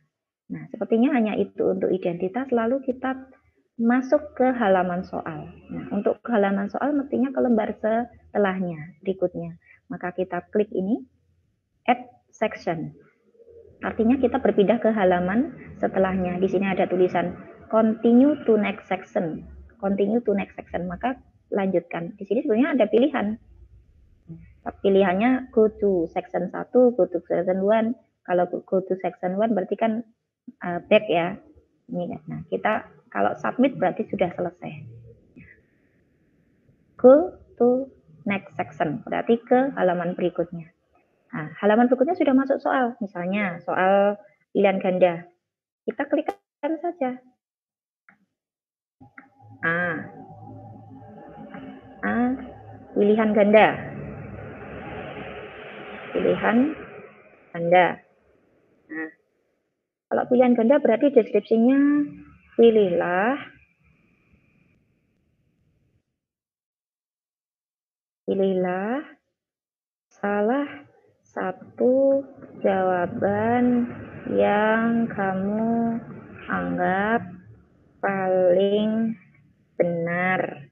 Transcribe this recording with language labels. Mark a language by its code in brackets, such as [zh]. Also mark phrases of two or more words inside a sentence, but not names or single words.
[id] Nah, sepertinya hanya itu untuk identitas, lalu kita masuk ke halaman soal. Nah, untuk halaman soal mestinya ke lembar setelahnya, berikutnya. Maka kita klik ini, [en] add section. [id] Artinya kita berpindah ke halaman setelahnya. Di sini ada tulisan [en] continue to next section. Continue to next section, [id] maka lanjutkan. Di sini sebenarnya ada pilihan. [en] Pilihannya go to section 1, go to section 1. [id] Kalau [en] go to section 1 [id] berarti kan back ya. Ini. Nah, kita kalau submit berarti sudah selesai. [en] Go to next section, [id] berarti ke halaman berikutnya. Nah, halaman berikutnya sudah masuk soal, misalnya soal pilihan ganda. Kita klikkan saja. Pilihan ganda. Nah, kalau pilihan ganda berarti deskripsinya pilihlah pilihlah salah satu jawaban yang kamu anggap paling benar.